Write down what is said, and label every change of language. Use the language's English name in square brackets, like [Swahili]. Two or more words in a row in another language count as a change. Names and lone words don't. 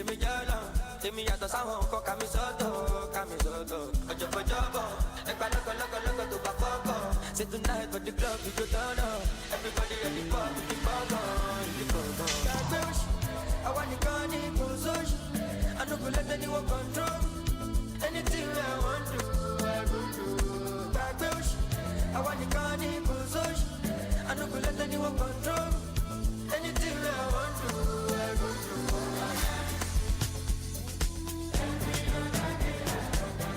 [Yoruba] mí jọ́lọ̀ tèmi yàtọ̀ sáwọn nǹkan kàmí sọ́tọ̀ ọjọ́bọ̀jọ́bọ̀ ẹgbà lọ́kọ̀lọ́kọ̀ tó bá fọ́kọ̀ [Nigerian Pidgin] say tonight for the [Yoruba] club we go turn up everybody ready for the gbọ̀ngàn ìdí gbọ̀ngàn. gbàgbé òṣì àwa nìkan ní kò sóṣì [Nigerian Pidgin] I no go let anyone control anything I want to I go do. [Yoruba] gbàgbé òṣì àwa nìkan ní kò sóṣì [Nigerian Pidgin] I no go let anyone control anything I want to I go do.